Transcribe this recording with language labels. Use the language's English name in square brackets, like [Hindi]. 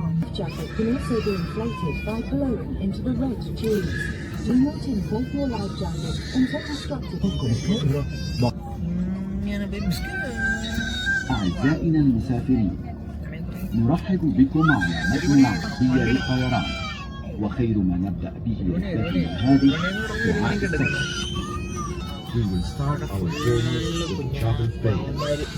[English] Jacket can also be inflated by blowing into the red tubes. Do not inflate your life jacket until instructed. [Arabic] أعزائنا المسافرين، نرحب بكم على متن العربية للطيران، وخير ما نبدأ به رحلتنا هذه دعاء السفر. [English] We will start our journey with travel phase.